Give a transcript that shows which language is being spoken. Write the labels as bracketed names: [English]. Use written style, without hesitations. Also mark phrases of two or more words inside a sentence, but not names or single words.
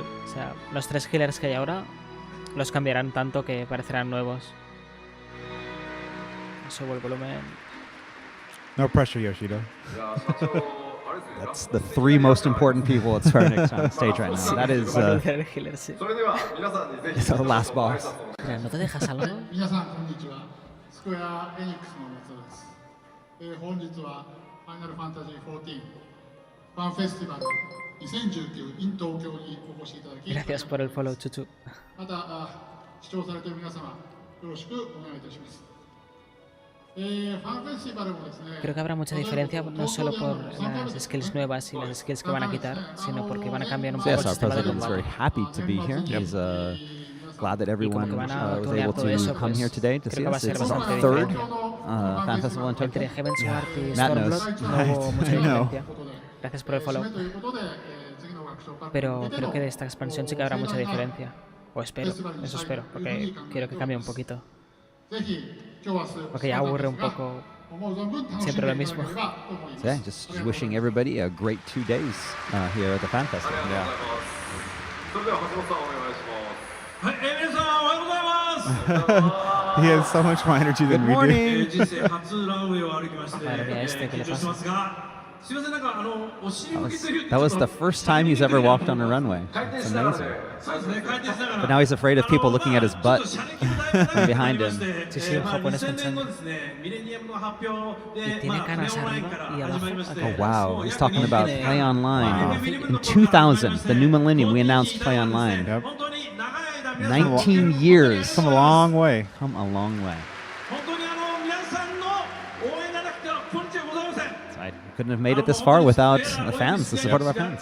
[Spanish] O sea, los 3 healers que hay ahora los cambiarán tanto que parecerán nuevos. Subo el volumen. [English] No pressure, Yoshida. That's the 3 most important people at Square Enix on stage right now. That is [Spanish] El healer, sí. [English] it's our last boss. [Spanish] Mira, ¿no te dejas algo? [Japanese] 皆さんこんにちは。スクエア・エニックスの松尾です。本日はファイナルファンタジー14ファンフェスティバル2019 in 東京にお越しいただき、 [Spanish] Gracias por el follow, Chuchu. [Japanese] また視聴されている皆様よろしくお願いいたします。ファンフェスティバルもですね。 [Spanish] Creo que habrá mucha diferencia no solo por las skills nuevas y las skills que van a quitar, sino porque van a cambiar un poco el [English] Yes, our [Spanish] sistema de [English] president is very [Spanish] combate. [English] happy to be here. He's glad that everyone was able to come here today to see us. It's our third fan festival in Tokyo. [Spanish] Entre Heavensward y [English] Matt knows. [Spanish] Stormblood no hubo mucha [English] I know. [Spanish] diferencia. Gracias por el follow. [Japanese] ということで、次のワークショップ [Spanish] Pero creo que de esta expansión sí que habrá mucha diferencia. O espero, eso espero, porque quiero que cambie un poquito. [Japanese] ぜひ今日は数 [Spanish] Porque ya aburre un poco [Japanese] 思う存分楽しんでい [Spanish] siempre [Japanese] た [Spanish] lo [Japanese] だけ [Spanish] mismo. [Japanese] ればと思います。 [English] So yeah, just wishing everybody a great 2 days here at the fan festival. [Japanese] それでは橋本さんお願いします。はい、皆さんおはようございます。 [English] He has so much more energy Good than we do. morning. [Japanese] 人生初ランウェイを歩きまして、 [Spanish] Madre mía, este, ¿qué le [Japanese] 緊張してますが、 [English] That was the first time he's ever walked on a runway. It's amazing. But now he's afraid of people looking at his butt behind him. Sí, sí, un japonés pensando. Y tiene canas arriba y abajo. Oh, wow. He's talking about Play Online. In 2000, the new millennium, we announced Play Online. Yep. 19 years. Come a long way. Come a long way. I couldn't have made it this far without the fans, the support of our fans.